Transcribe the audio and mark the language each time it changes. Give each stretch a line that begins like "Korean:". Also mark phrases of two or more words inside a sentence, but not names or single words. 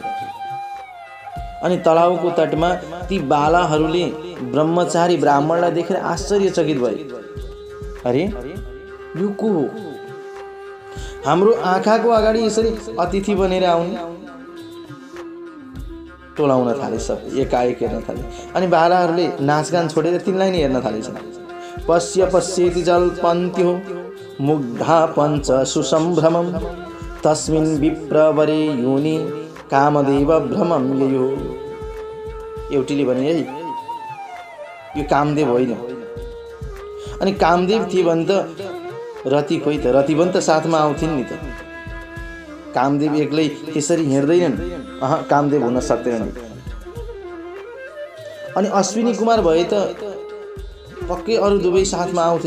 Nepali: अनि तलाउको तटमा ती बालाहरूले ब्रह्मचारी ब्राह्मणलाई देखेर आश्चर्यचकित भए। अरे यो को हो? हाम्रो आँखाको अगाडि यसरी अतिथि बनेर आउने? टोलाउन थाले, सब एकाएक हेर्न थाले। अनि बालाहरूले नाचगान छोडेर तिनलाई नै हेर्न थालेछन्।
Sanskrit: पश्य पश्येति जल्पन्त्यो मुग्धा पञ्च सुसम्भ्रमं तस्मिन् विप्रवरे योनि कामदेव भ्रमं ययो।
Nepali: एउटीले भने है यो कामदेव होइन। अनि कामदेव थिए भने त रति खोइ त, रति पनि त साथमा आउँथिन् नि त। कामदेव एक्लै त्यसरी हिँड्दैनन्। कामदेव हुन सक्दैनन्। अनि अश्विनी कुमार भए त पक्कै अरू दुवै साथमा आउँथे।